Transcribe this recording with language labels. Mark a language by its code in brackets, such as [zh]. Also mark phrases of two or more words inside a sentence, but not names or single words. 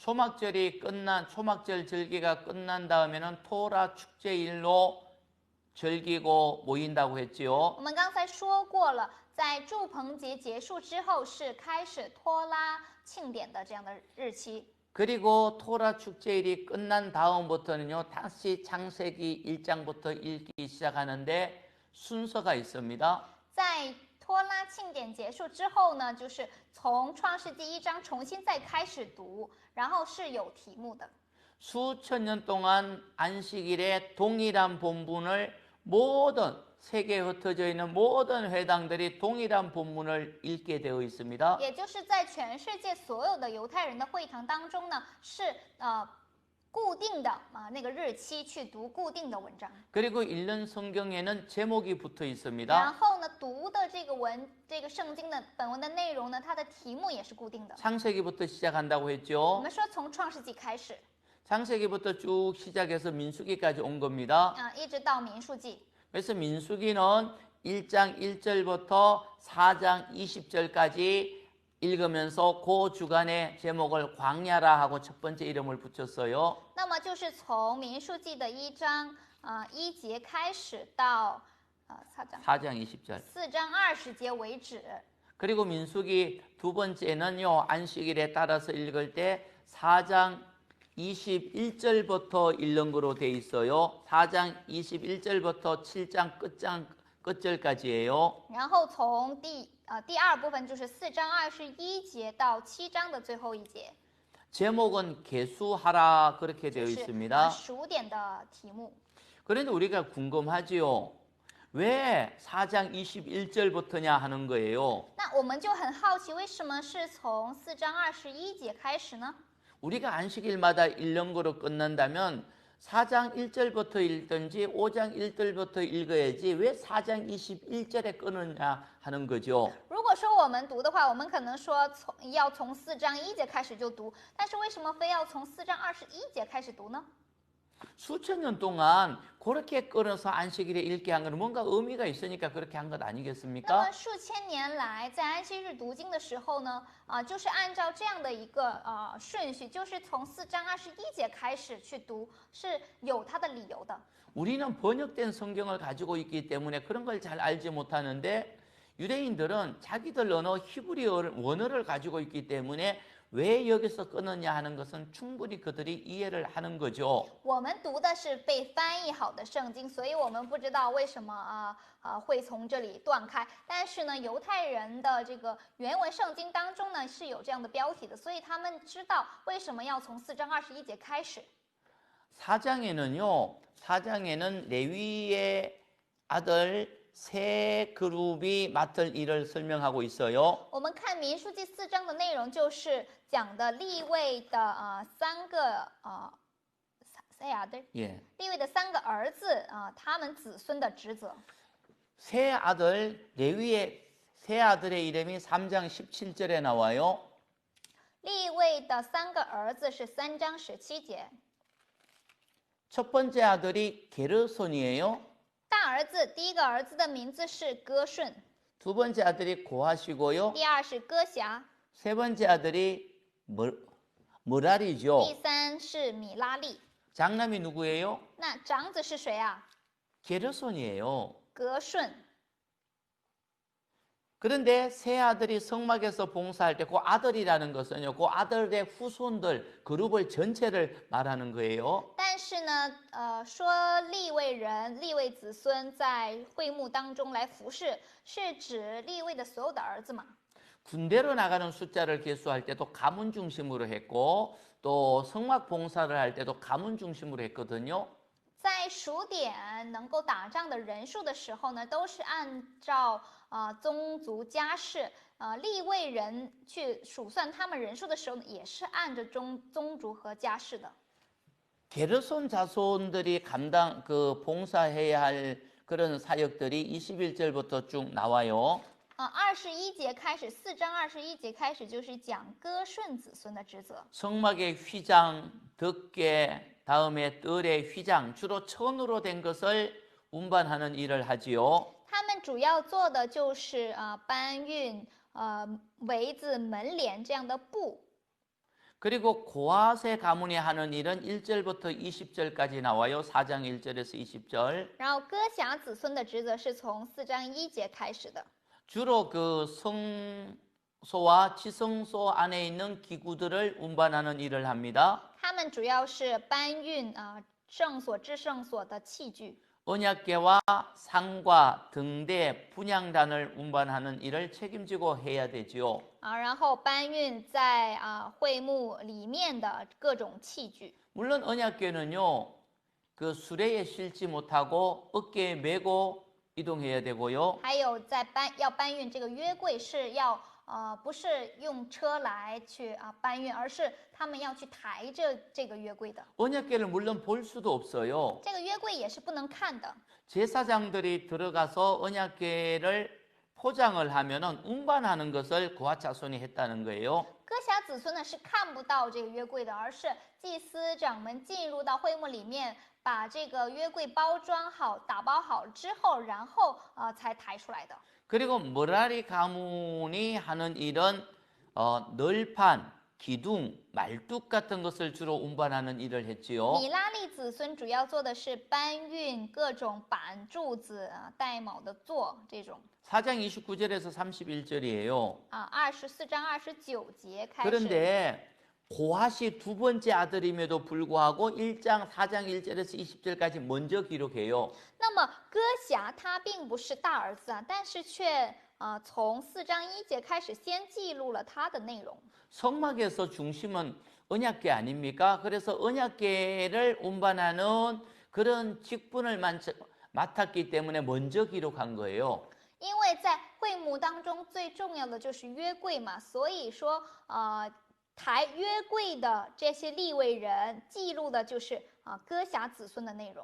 [ko] 초막절 절기가 끝난 다음에는 토라 축제일로 즐기고 모인다고 했지요. [zh] 我们刚才说过了，在祝棚节结束之后是开始托拉庆典的这样的日期。 [ko] 그리고 토라 축제일이 끝난 다음부터는요, 다시 창세기 1장부터 읽기 시작하는데 순서가 있습니다. [zh] 在托拉庆典结束之后呢，就是从创世纪1章重新再开始读，然后是有题目的。 [ko] 수천 년 동안 안식일에 동일한 본문을 모든 세계에 흩어져 있는 모든 회당들이 동일한 본문을 읽게 되어 있습니다. [zh] 也就是在全世界所有的犹太人的会堂当中呢，是固定的那个日期去读固定的文章。 [ko] 그리고 읽는 성경에는 제목이 붙어 [zh] 然 [ko] 있습니다. [zh] 后呢，读的这个圣经的本文的内容呢，它的题目也是固定的。 [ko] 창세기부터 시작한다고 [zh] 我 [ko] 했죠. [zh] 们说从创世纪开始 [ko] 창세기부터 쭉 시작해서 민수기까지 온 겁니다. [zh] 一直到民数记。 [ko] 그래서 민수기는 1장 1절부터 4장 20절까지 읽으면서 그 주간의 제목을 광야라 하고 첫 번째 이름을 붙였어요. [zh] 那么就是从民数记的1章1节开始到 [ko] 4장 20절. [zh] 4 章20节为止。 [ko] 그리고 민수기 두 번째는요, 안식일에 따라서 읽을 때 4장 21절부터 읽는 거로 돼 있어요. 4장 21절부터 7장 끝절까지예요. [zh] 然后从第二部分就是4章21节到7章的最后一节， [ko] 제목은 계수하라 그렇게 되어 [zh] 是 [ko] 있습니다. [zh] 数点的题目。 [ko] 그런데 우리가 궁금하지요. 왜 4장 21절부터냐 하는 거예요. [zh] 那我们就很好奇，为什么是从4章21节开始呢？ [ko] 우리가 안식일마다 읽는 거로 끝난다면 4장 1절부터 읽든지 5장 1절부터 읽어야지 왜 4장 21절에 끊느냐 하는 거죠. [zh] 如果说我们读的话，我们可能说要从4章1节开始就读，但是为什么非要从4章21节开始读呢？ [ko] 수천 년 동안 그렇게 끊어서 안식일에 읽게 한 건 뭔가 의미가 있으니까 그렇게 한 것 [zh] 那 [ko] 아니겠습니까? [zh] 么数千年来，在安息日读经的时候呢，就是按照这样的一个顺序，就是从4章21节开始去读，是有它的理由的。 [ko] 우리는 번역된 성경을 가지고 있기 때문에 그런 걸 잘 알지 못하는데 유대인들은 자기들 언어 히브리 원어를 가지고 있기 때문에 왜 여기서 끊느냐 하는 것은 충분히 그들이 이해를 하는 거죠. [zh] 我们读的是被翻译好的圣经，所以我们不知道为什么会从这里断开。但是呢，犹太人的这个原文圣经当中呢是有这样的标题的，所以他们知道为什么要从4章21节开始。 [ko] 4장에는 레위의 아들 세 그룹이 맡을 일을 설명하고 있어요. [zh] 我们看民数记4章的内容，就是讲的利未的3个 [ko] 예. [zh] 利未的3个儿子他们子孙的职责。 [ko] 레위의 세 아들의 이름이 3장 17절에 나와요. [zh] 利未的3个儿子是3章17节。 [ko] 첫 번째 아들이 게르손이에요. [zh] 大儿子第一个儿子的名字是歌顺， [ko] 두 번째 아들이 고하시고요. [zh] 第二是歌辖， [ko] 세 번째 아들이 머라리죠. [zh] 第三是米拉利。 [ko] 장남이 누구예요? [zh] 那长子是谁啊？ [ko] 게르손이에요. [zh] 歌顺。 [ko] 그런데 세 아들이 성막에서 봉사할 때 그 아들이라는 것은요, 그 아들의 후손들 그룹을 전체를 말하는 거예요. [zh] 但是呢，说利未人、利未子孙在会幕当中来服侍，是指利未的所有的儿子嘛？ [ko] 군대로 나가는 숫자를 계수할 때도 가문 중심으로 했고 또 성막 봉사를 할 때도 가문 중심으로 했거든요. [zh] 在数点能够打仗的人数的时候呢，都是按照宗族家世，利未人去数算他们人数的时候呢，也是按着宗族和家世的。 [ko] 게르손 자손들이 봉사해야 할 그런 사역들이 21절부터 쭉 나와요. [zh] 21 节开始，4章21节开始就是讲歌顺子孙的职责。 [ko] 성막의 휘장, 덮개, 다음에 뜰의 휘장, 주로 천으로 된 것을 운반하는 일을 하지요. [zh] 他们主要做的就是搬运围子、门帘这样的布。 [ko] 그리고 고아세 가문이 하는 일은 1절부터 20절까지 나와요. 4장 1절에서 20절. [zh] 然后歌辖子孙的职责是从4章1节开始的。 [ko] 주로 그 성소와 지성소 안에 있는 기구들을 운반하는 일을 합니다. [zh] 他们主要是搬运圣所至圣所的器具， [ko] 언약궤와 상과 등대 분향단을 운반하는 일을 책임지고 해야 되지요. [zh] 然后搬运在会幕里面的各种器具。 [ko] 물론 언약궤는요, 그 수레에 실지 못하고 어깨에 메고 이동해야 되고요. [zh] 还有要搬运这个约柜是要不是用车来去搬运，而是他们要去抬着这个约柜的。 [ko] 언약궤를 물론 볼 수도 없어요. [zh] 这个约柜也是不能看的。 [ko] 제사장들이 들어가서 언약궤를 포장을 하면은 운반하는 것을 고아 자손이 했다는 거예요. [zh] 歌辖子孙呢是看不到这个约柜的，而是祭司长们进入到会幕里面，把这个约柜包装好、打包好之后，然后才抬出来的。 [ko] 그리고 머라리 가문이 하는 일은 널판, 기둥, 말뚝 같은 것을 주로 운반하는 일을 했지요. [zh] 米拉利子孙主要做的是搬运各种板、柱子、带卯的座这种。 [ko] 4장 29절에서 31절이에요. [zh] 24章29节开始。 [ko] 그런데 고핫이 두 번째 아들임에도 불구하고 4장 1절에서 20절까지 먼저 기록해요. 那么歌辖他并不是大儿子但是却从4章1节开始先记录了他的内容。 성막에서 중심은 언약궤 아닙니까? 그래서 언약궤를 운반하는 그런 직분을 맡았기 때문에 먼저 기록한 거예요. [zh] 因为在会幕当中最重要的就是约柜嘛，所以说抬约柜的这些利未人记录的就是歌辖子孙的内容。